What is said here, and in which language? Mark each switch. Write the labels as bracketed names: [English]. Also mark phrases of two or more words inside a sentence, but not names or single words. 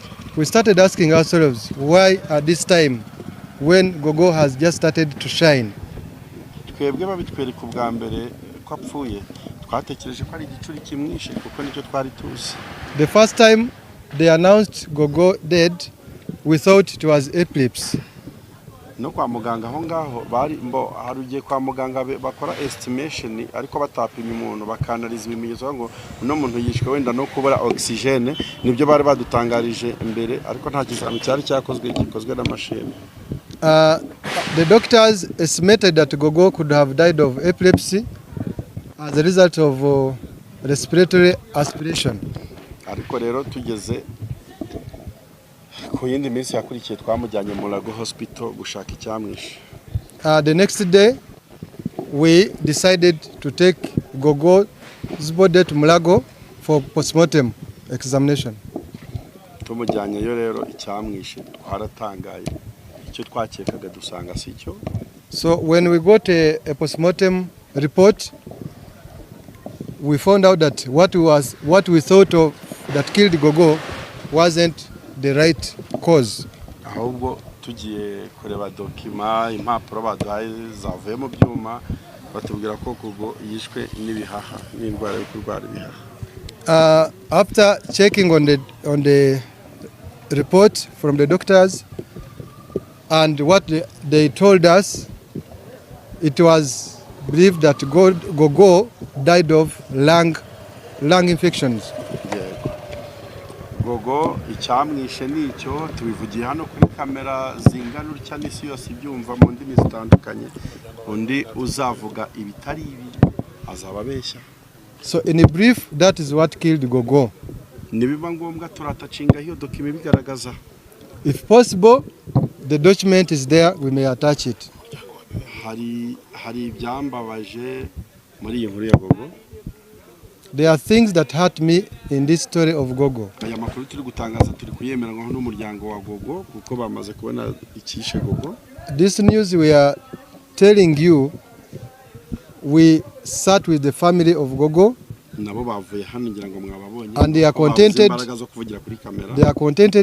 [English] We started asking ourselves why at this time when Gogo has just started to shine. [Kinyarwanda] Twebwe babitwereka ubwa mbere ko apfuye twatekereje ko ari igicuri kimwishe kuko nicyo twari tuzi. [English] The first time they announced Gogo dead, we thought it was eclipse. [Kinyarwanda] No kwa muganga aho ngaho bari harugiye kwa muganga bakora estimation ariko batapimye umuntu bakanaliza ibimenyetso ngo uno muntu yishwe wenda no kubura oxygene nibyo bari badutangarije imbere ariko nta kizami cyari gikozwe na machine. [English] The doctors estimated that Gogo could have died of epilepsy as a result of respiratory aspiration. [Kinyarwanda] ariko rero tugeze ku yindi minsi yakurikiye twamujyanye mu Lago Hospital gushaka icyamwishe. [English] The next day, we decided to take Gogo's body to Mulago for postmortem examination. [Kinyarwanda] Tumujyanyeyo rero icyamwishe twaratangaye, icyo twakekaga dusanga si cyo. [English] So when we got a postmortem report, we found out that what we thought of that killed Gogo wasn't the right cause. [Kinyarwanda] Ahubwo tugiye kureba dokima impapuro baduhaye zavuye mu byuma batubwira ko Gogo yishwe n'ibihaha n'indwara yo kurwara ibihaha. [English] After checking on the report from the doctors and what they told us, it was believed that Gogo died of lung infections. [Kinyarwanda] Gogo icyamwishe nicyo tubivugiye hano kuri kamera zingana urya n'isi yose ibyumva mu ndimi zitandukanye, undi uzavuga ibitari ibi azaba abeshya. [English] So in a brief, that is what killed Gogo. [Kinyarwanda] Nibiba ngombwa turatacinga hiyo dokima bigaragaza. [English] If possible, the document is there, we may attach it. [Kinyarwanda] Hari ibyambabaje muri iyi nkuru ya Gogo. [English] There are things that hurt me in this story of Gogo. [Kinyarwanda] Aya makuru turi gutangaza turi kuyemeranywa n'umuryango wa Gogo kuko bamaze kubona ikishe Gogo. [English] This news we are telling you, we sat with the family of Gogo. [Kinyarwanda] Nabo bavuye hano ngira ngo mwababonye. [English] And they are contented. [Kinyarwanda] Imbaraga zo kuvugira kuri kamera. [English] They are contented.